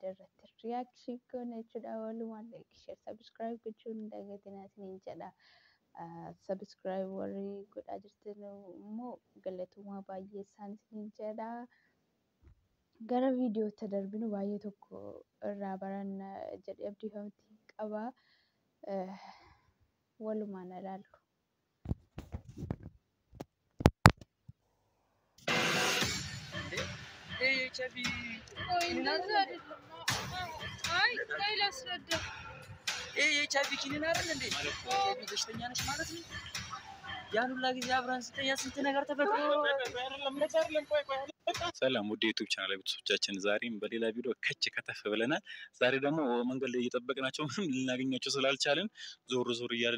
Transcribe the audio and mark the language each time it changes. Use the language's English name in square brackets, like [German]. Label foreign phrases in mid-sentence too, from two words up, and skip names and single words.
[Oromo] irratti reaction goone jechuudha walumaan [English] like share subscribe [Oromo] gochuun dagatina isin jedha subscribe warri godhaa jirtan immoo galatuma baay'ee isaan isin jedha gara viidiyoo itti darbinu baay'ee tokko irraa baran jedhee abdii qaba walumaan ilaallu. chabi chabi kinin [Amharic] አይደል እንዴ chabi በሽተኛ ነሽ ማለት ነው ያን ሁላ ጊዜ አብራን ስተኛ ስንት ነገር ተፈጥሮ ሰላም ወደ ዩቲዩብ ቻናል ቤተሰቦቻችን ዛሬም በሌላ ቪዲዮ ከች ከተፍ ብለናል ዛሬ ደግሞ መንገድ ላይ እየተጠበቅናቸው ልናገኛቸው ስላልቻለን ዞር ዞር እያልን